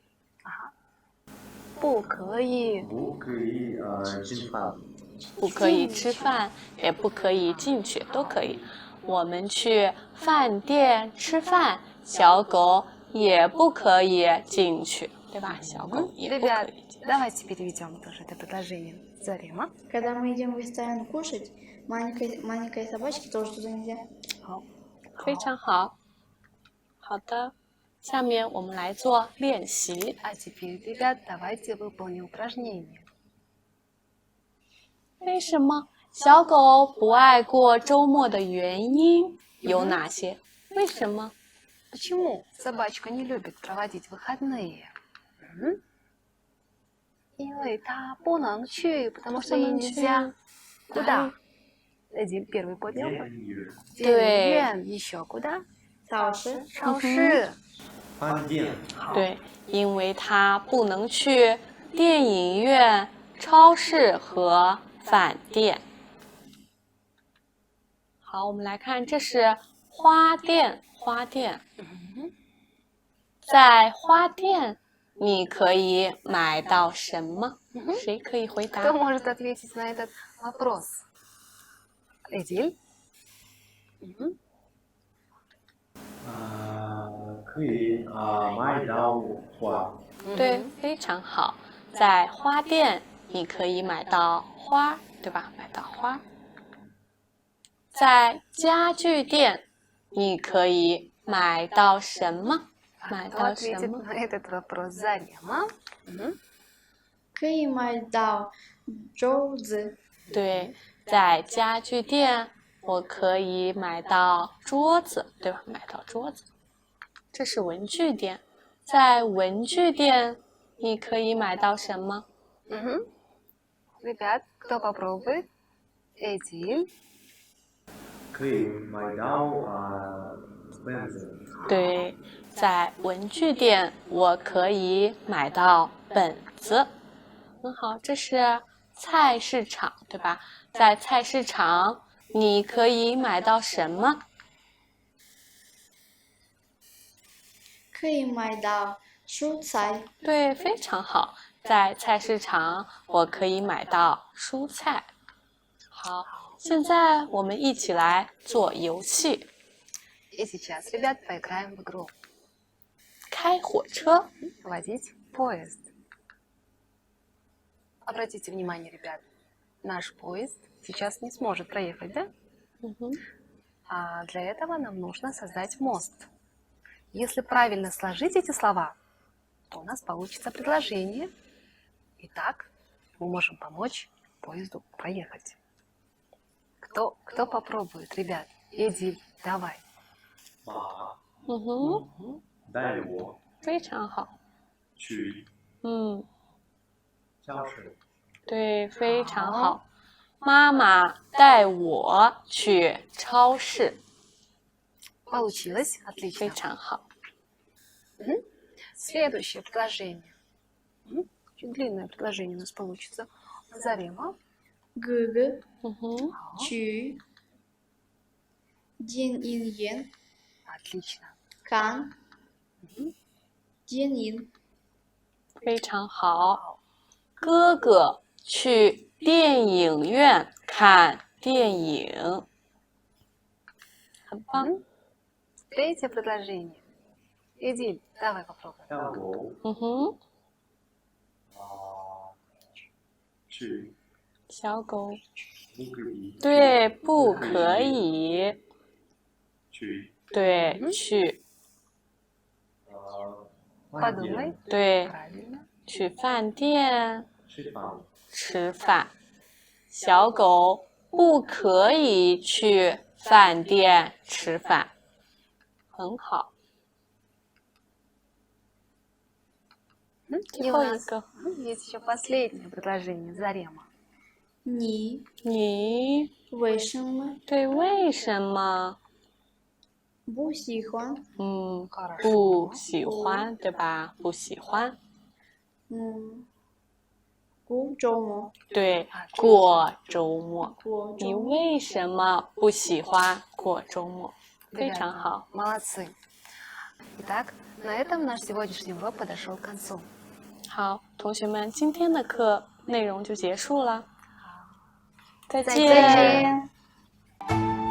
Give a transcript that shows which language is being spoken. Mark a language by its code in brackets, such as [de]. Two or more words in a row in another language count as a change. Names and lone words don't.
[zh] 不可以。不可以进饭。不可以吃饭，也不可以进去，都可以。我们去饭店吃饭，小狗也不可以进去，对吧？小狗也不可 [ru] Ребят, [zh] 以进去。 [ru] давайте переведем тоже это предложение. Зарема? Когда мы идем в ресторан кушать, маленькой собачке тоже туда нельзя. [zh] 好，非常好。好的，下面我们来做练习。 [ru] А теперь, ребят, давайте выполним упражнение. [zh] 为什么小狗不爱过周末的原因有哪些？为什么？ [ru] Почему собачка не любит проводить выходные? [zh] 因为它不能去， [ru] потому что ей нельзя. Куда? Эдиль первый поднял. [zh] 电影院。电影院. [ru] Еще куда? [zh] 早市。超市. 饭店，对，因为他不能去电影院、超市和饭店。好，我们来看，这是花店，花店。在花店，你可以买到什么？谁可以回答 [ru] Кто？может ответить на этот вопрос? Эдиль? [zh] 可以买到花，对，非常好。在花店，你可以买到花，对吧？买到花。在家具店，你可以买到什么？买 [ru] Кто [zh] 到什 [ru] ответит [zh] 么？ [ru] на этот вопрос? Зарема. [zh] 可以买到桌子，对，在家具店，我可以买到桌子，对吧？买到桌子。这是文具店，在文具店，你可以买到什么？ [ru] Ребят, кто попробует? Эдиль. [zh] 可以买到本子，对，在文具店，我可以买到本子。很好，这是菜市场，对吧？在菜市场，你可以买到什么？可以买到蔬菜，对，非常好。在菜市场，我可以买到蔬菜。好，现在我们一起来做游戏。 [ru] И сейчас, ребят, поиграем в игру. [zh] 开火车， [ru] Водить поезд. Обратите внимание, ребят, наш поезд сейчас не сможет проехать, да? А для этого нам нужно создать мост. Если правильно сложить эти слова, то у нас получится предложение. И так мы можем помочь поезду проехать. Кто попробует, ребят? Эдиль, давай. [zh] 马带我非常好。去教室，对，非常好。妈妈带我去超市， [ru] Получилось? [zh] 非 [ru] Отлично. [zh] 常好。 [ru] Следующее предложение. Очень длинное предложение у нас получится. Зарема. Google 嗯哼， [zh] 去电影院 [ru] Отлично. [zh] 看电影，非常好。哥哥去电影院看电影，很棒。 [ru] Третье предложение. Эдиль, давай попробуем. [zh] 让我嗯哼，去小狗，不可以对，不可以，去对，去，饭 [ru] Подумай. [zh] 店对， [ru] Правильно. [zh] 去饭店吃饭，吃饭。小狗不可以去饭店吃饭，很好。 [ru] И [zh] 最 [ru] у [zh] 后一 [ru] нас [zh] 个， [ru] есть еще последнее предложение. Зарема. [zh] 你你为什么对为什么不喜欢？不喜欢，对吧？不喜欢，过周末，对，过周末。你过周末。为什么不喜欢过周末？非 [ru] Ребята, [zh] 常好。 [ru] молодцы. Итак, на этом наш сегодняшний урок подошел к концу. [zh] 好，同学们，今天的课内容就结束了。再再见。见。